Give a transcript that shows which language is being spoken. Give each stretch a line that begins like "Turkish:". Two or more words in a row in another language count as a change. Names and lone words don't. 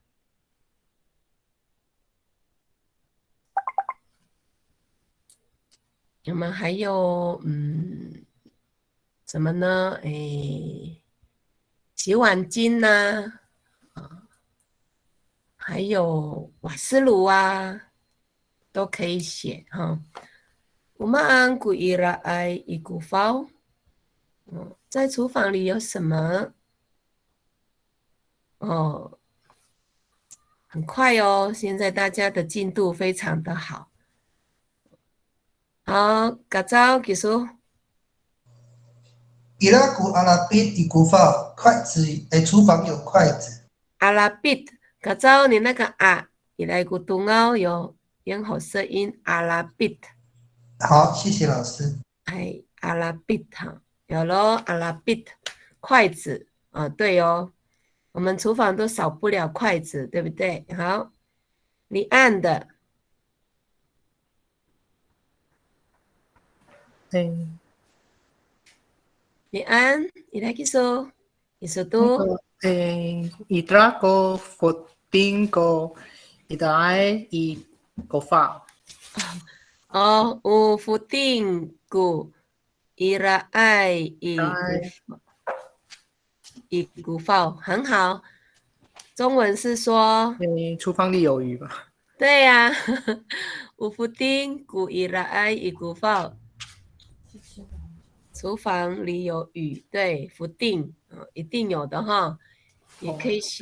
Chinese: 我们还有什么呢？洗碗巾呐，还有瓦斯炉啊，都可以写哈。
Amis: Umaan ku iraay ikufaw。
Chinese: 在厨房里有什么？哦，很快哦，现在大家的进度非常的好。好，嘎糟技术。
Amis: Iraku alapit ikufaw，
Chinese: 筷子，厨房有筷子。阿拉比，嘎糟你那个啊，伊来古东奥有咽喉舌音阿拉比。好，谢谢老师。阿拉比哈，有咯，阿拉比，筷子啊，对哦，我们厨房都少不了筷子，对不对？好，你按的。你按，你来去说，你说都。
Amis: Idrako fotingo idai ikufaw。
Chinese: 有福定古伊拉爱伊古法，很好。中文是说，厨房里有鱼吧？对呀、有福定古伊拉爱伊古法，厨房里有鱼，对，福定一定有的哈，也可以写。